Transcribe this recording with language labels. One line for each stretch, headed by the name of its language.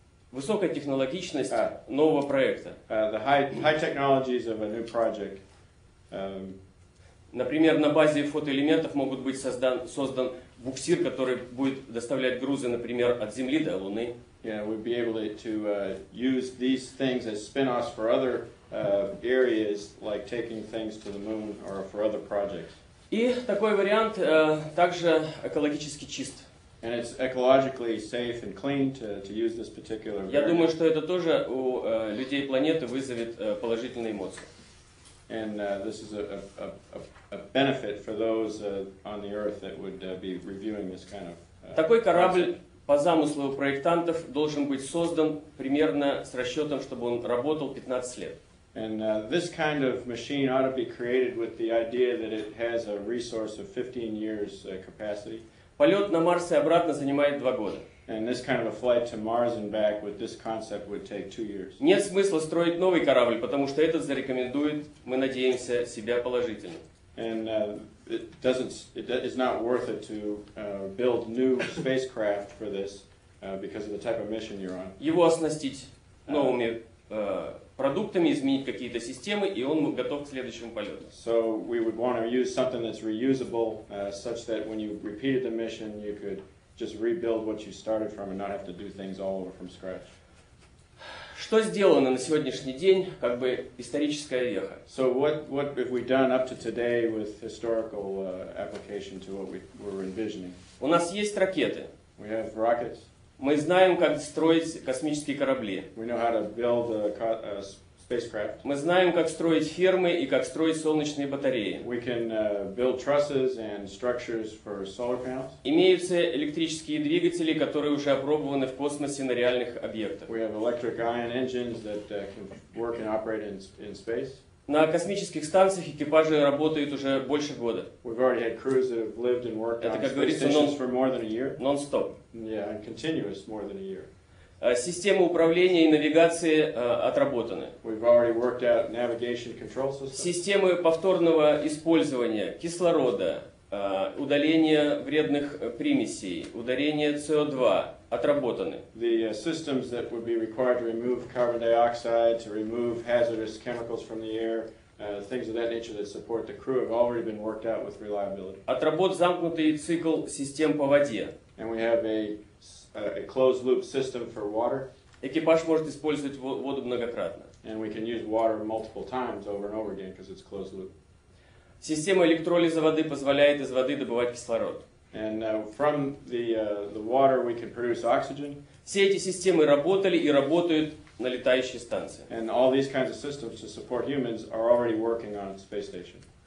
Russian: Высокая технологичность нового проекта.
English: The high technologies of a new project.
Russian: Например, на базе фотоэлементов могут быть создан буксир, который будет доставлять грузы, например, от Земли до Луны.
English: Yeah, we'd be able to use these things as spin-offs for other areas, like taking things to the moon or for other projects.
Russian: И такой вариант также экологически чист.
English: And it's ecologically safe and clean to use this particular
Russian: Я
English: variant.
Russian: думаю, что это тоже у людей планеты вызовет положительные эмоции.
English: And this is a benefit for those on the Earth that would be reviewing this kind of
Russian: Такой корабль
English: concept.
Russian: по замыслу проектантов должен быть создан примерно с расчетом, чтобы он работал 15 лет.
English: And this kind of machine ought to be created with the idea that it has a resource of 15 years capacity.
Russian: Полет на Марс и обратно занимает 2 года.
English: And this kind of a flight to Mars and back with this concept would take 2 years.
Russian: Нет смысла строить новый корабль, потому что этот зарекомендует, мы надеемся, себя положительно.
English: And it's not worth it to build new spacecraft for this because of the type of mission you're on.
Russian: Его оснастить новыми продуктами, изменить какие-то системы, и он готов к следующему полету.
English: So we would want to use something that's reusable, such that when you repeated the mission, you could just rebuild what you started from and not have to do things all over from scratch.
Russian: Что сделано на сегодняшний день, как бы историческая веха?
English: So what have we done up to today with historical application to what we were envisioning?
Russian: У нас есть ракеты.
English: We have rockets.
Russian: Мы знаем, как строить космические корабли.
English: We know how to build a spacecraft.
Russian: Мы знаем, как строить фермы и как строить солнечные батареи.
English: We can build trusses and structures for solar panels.
Russian: Имеются электрические двигатели, которые уже опробованы в космосе на реальных объектах.
English: We have electric ion engines that can work and operate in space.
Russian: На космических станциях экипажи работают уже больше года.
English: We've already had crews that have lived and worked
Russian: Это,
English: space
Russian: говорится,
English: stations for more than a year.
Russian: Нон-стоп.
English: Yeah, and continuous more than a year.
Russian: Системы управления и навигации отработаны.
English: We've already worked out navigation control systems.
Russian: Системы повторного использования кислорода, удаления вредных примесей, удаления СО2 отработаны.
English: The systems that would be required to remove carbon dioxide, to remove hazardous chemicals from the air, things of that nature that support the crew have already been worked out with reliability.
Russian: Отработ замкнутый цикл систем по воде.
English: And we have a closed-loop system for water,
Russian: Экипаж может использовать воду многократно.
English: and we can use water multiple times over and over again because it's closed-loop.
Russian: Система электролиза воды позволяет из воды добывать кислород.
English: And from the water we can produce oxygen,
Russian: Все эти системы работали и работают на летающей станции.
English: and all these kinds of systems to support humans are already working on the space station.